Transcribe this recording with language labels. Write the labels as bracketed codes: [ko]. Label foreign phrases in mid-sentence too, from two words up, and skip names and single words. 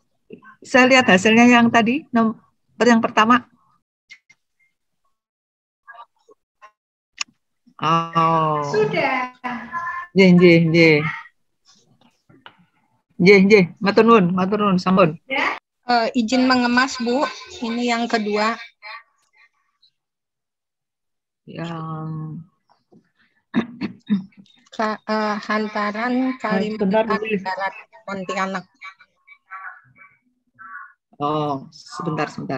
[id] Saya lihat hasilnya yang tadi, yang pertama. Oh. Sudah. [jv] Nggih, nggih, nggih. Nggih, nggih. Matur nuwun, sampun. [id] Izin mengemas, Bu. Ini yang kedua. Yang Hantaran Kalimantan sebentar, Bu. Barat, Pontianak. Oh, sebentar.